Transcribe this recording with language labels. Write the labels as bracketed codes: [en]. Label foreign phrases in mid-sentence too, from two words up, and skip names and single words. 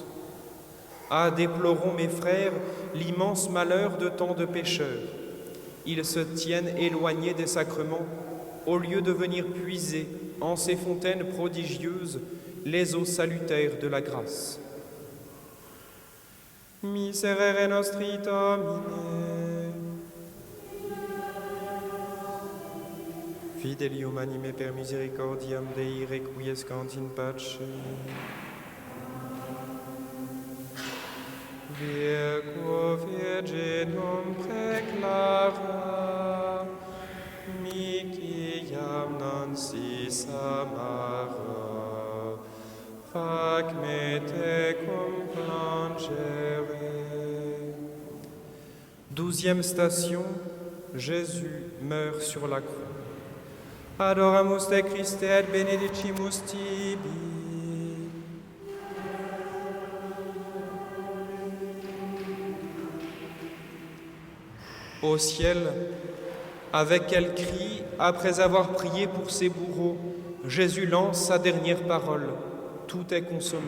[fr] Ah, déplorons, mes frères, l'immense malheur de tant de pécheurs. Ils se tiennent éloignés des sacrements, au lieu de venir puiser, en ces fontaines prodigieuses, les eaux salutaires de la grâce. [la] Miserere nostri Domine. Fidelium anime per misericordiam Dei requiescant in pace. Virgo virginum preclara, miciam non si samara, fac me tecum plangere. [fr] 12e station, Jésus meurt sur la croix. [la] Adoramus te Christe et benedicimus tibi. [fr] Au ciel, avec quel cri, après avoir prié pour ses bourreaux, Jésus lance sa dernière parole. Tout est consommé.